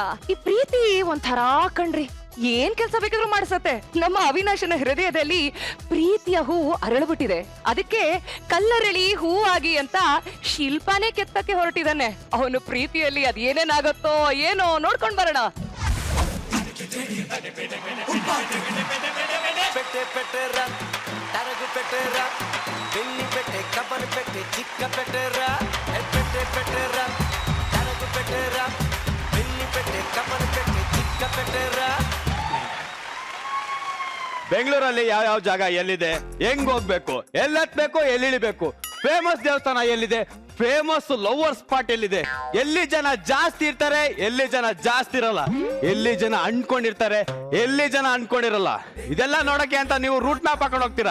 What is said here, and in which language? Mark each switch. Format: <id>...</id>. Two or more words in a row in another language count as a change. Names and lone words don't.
<kn>ಈ ಪ್ರೀತಿ ಒಂಥರ ಕಣ್ರಿ, ಏನ್ ಕೆಲಸ ಬೇಕಾದ್ರೂ ಮಾಡಿಸತ್ತೆ. ನಮ್ಮ ಅವಿನಾಶನ ಹೃದಯದಲ್ಲಿ ಪ್ರೀತಿಯ ಹೂವು ಅರಳಬಿಟ್ಟಿದೆ. ಅದಕ್ಕೆ ಕಲ್ಲರಳಿ ಹೂವಾಗಿ ಅಂತ ಶಿಲ್ಪಾನೇ ಕೆತ್ತಕ್ಕೆ ಹೊರಟಿದ್ದಾನೆ. ಅವನು ಪ್ರೀತಿಯಲ್ಲಿ ಅದ್ ಏನೇನಾಗತ್ತೋ ಏನೋ ನೋಡ್ಕೊಂಡ್ ಬರೋಣ.</kn> <te>పెట్టే పెట్టేరా తరగు పెట్టేరా పెళ్లి పెట్టే కబర్ పెట్టే చిక్క పెట్టేరా పెట్టే పెట్టేరా తరగు పెట్టేరా పెళ్లి పెట్టే కబర్ పెట్టే చిక్క పెట్టేరా.</te> <kn>ಬೆಂಗಳೂರಲ್ಲಿ ಯಾವ ಜಾಗ ಎಲ್ಲಿದೆ, ಹೆಂಗ್ ಹೋಗ್ಬೇಕು, ಎಲ್ಲಿ ಹತ್ಬೇಕು, ಎಲ್ಲಿ ಇಳಿಬೇಕು, ಫೇಮಸ್ ದೇವಸ್ಥಾನ ಎಲ್ಲಿದೆ,</kn> <en>famous lover spot</en> <kn>ಎಲ್ಲಿದೆ, ಎಲ್ಲಿ ಜನ ಜಾಸ್ತಿ ಇರ್ತಾರೆ, ಎಲ್ಲಿ ಜನ ಜಾಸ್ತಿ ಇರಲ್ಲ, ಎಲ್ಲಿ ಜನ ಅನ್ಕೊಂಡಿರ್ತಾರೆ, ಎಲ್ಲಿ ಜನ ಅನ್ಕೊಂಡಿರಲ್ಲ, ಇದೆಲ್ಲ ನೋಡಕ್ಕೆ ಅಂತ ನೀವು</kn> <en>route map</en> <kn>ಹಾಕೊಂಡು ಹೋಗ್ತೀರಾ.</kn>